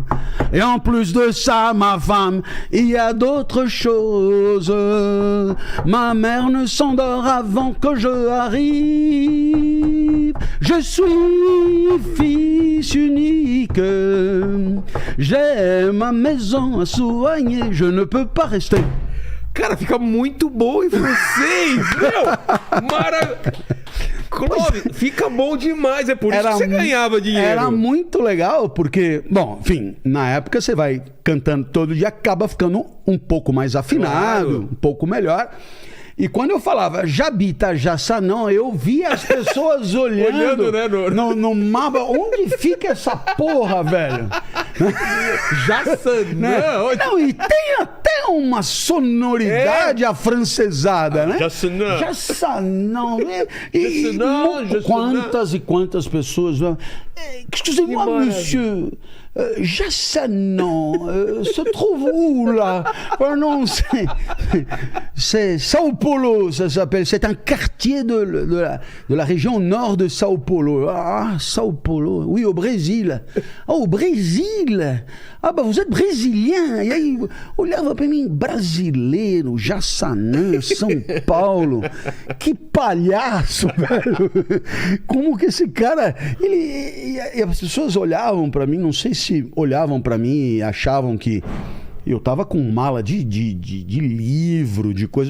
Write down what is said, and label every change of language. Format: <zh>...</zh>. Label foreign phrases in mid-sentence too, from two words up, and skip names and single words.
<fr>Et en plus de ça, ma femme, il y a d'autres choses. Ma mère ne s'endort avant que je arrive. Je suis fils unique. J'ai ma maison à soigner. Je ne peux pas rester.</fr> <pt>Cara, fica muito bom em francês, meu! Clóvis, fica bom demais. É por isso que você ganhava dinheiro. Era muito legal, porque, bom, enfim, na época você vai cantando todo dia, acaba ficando um pouco mais afinado, um pouco melhor. E quando eu falava Jabita, Jassanã, eu via as pessoas olhando né, no mapa. Onde fica essa porra, velho? Jassanã? Né? Não, e tem até uma sonoridade afrancesada, né? Jassanã. Jassanã. Quantas e quantas pessoas...</pt> <fr>Excusez-moi, monsieur... Jassanã, se trouve où là? Non, c'est Sao Paulo, ça s'appelle. C'est un quartier de la région nord de Sao Paulo. Ah, Sao Paulo, oui, au Brésil. Oh, au Brésil? Ah, bah vous êtes brésilien.</fr> <pt>E aí, olhava pra mim, brasileiro, Jassanã, São Paulo. Que palhaço, velho. Como que esse cara... E as pessoas olhavam pra mim, não sei se olhavam pra mim e achavam que eu tava com mala de livro, de coisa.</pt>